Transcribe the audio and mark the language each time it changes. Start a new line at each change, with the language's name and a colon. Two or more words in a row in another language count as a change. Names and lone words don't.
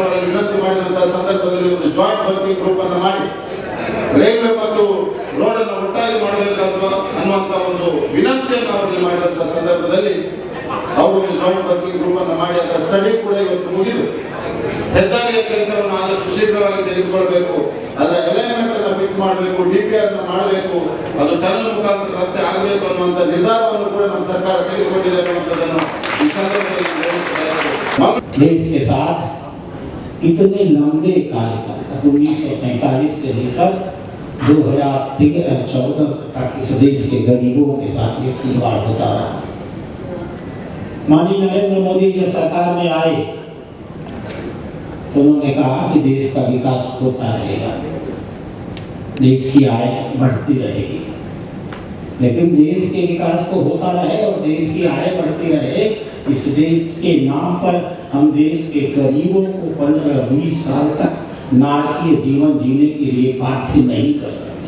Kannada: ಅವರಲ್ಲಿ ವಿನಂತಿ ಮಾಡಿದಂತಹ ಸಂದರ್ಭದಲ್ಲಿ ಒಂದು
English: joint working group
Kannada: ಅನ್ನು ಮಾಡಿ ರೈಲ್ವೆ ಮತ್ತು ರೋಡ್ ಅನ್ನು ಒಟ್ಟಾಗಿ ಮಾಡಬೇಕಲ್ವಾ ಅನ್ನುವಂತ ಒಂದು ವಿನಂತಿಯನ್ನು ಅವರಿಗೆ ಮಾಡಿದಂತಹ ಸಂದರ್ಭದಲ್ಲಿ ಅವರು ಒಂದು
English: joint working group
Kannada: ಅನ್ನು ಮಾಡಿ ಅದರ ಸ್ಟಡಿ ಕೂಡ ಇವತ್ತು ಮುಗಿದು ಹೆದ್ದಾರಿಯ ಕೆಲಸವನ್ನು ಆದಷ್ಟು ಶೀಘ್ರವಾಗಿ ತೆಗೆದುಕೊಳ್ಬೇಕು, ಅದರ ಅಲೈನ್ಮೆಂಟ್ ಅನ್ನು ಫಿಕ್ಸ್ ಮಾಡಬೇಕು, DPR ಮಾಡಬೇಕು, ಅದು ಟನಲ್ ಮುಖಾಂತರ ರಸ್ತೆ ಆಗಬೇಕು ಅನ್ನುವಂತ ನಿರ್ಧಾರವನ್ನು ಕೂಡ ನಮ್ಮ ಸರ್ಕಾರ ತೆಗೆದುಕೊಂಡಿದೆ ಅನ್ನುವಂಥದ್ದನ್ನು ಈ ಸಂದರ್ಭದಲ್ಲಿ
Hindi: देश के साथ इतने लंबे कार्यकाल तक 1947 से लेकर 2013-14 तक इस देश के गरीबों के साथ ये खिलवाड़ होता रहा। माननीय नरेंद्र मोदी जब सरकार में आए तो उन्होंने कहा कि देश का विकास होता रहेगा, देश की आय बढ़ती रहेगी, लेकिन देश के विकास को होता रहे और देश की आय बढ़ती रहे, इस देश के नाम पर हम देश के गरीबों को 15-20 साल तक नारकीय जीवन जीने के लिए बाध्य नहीं कर सकते।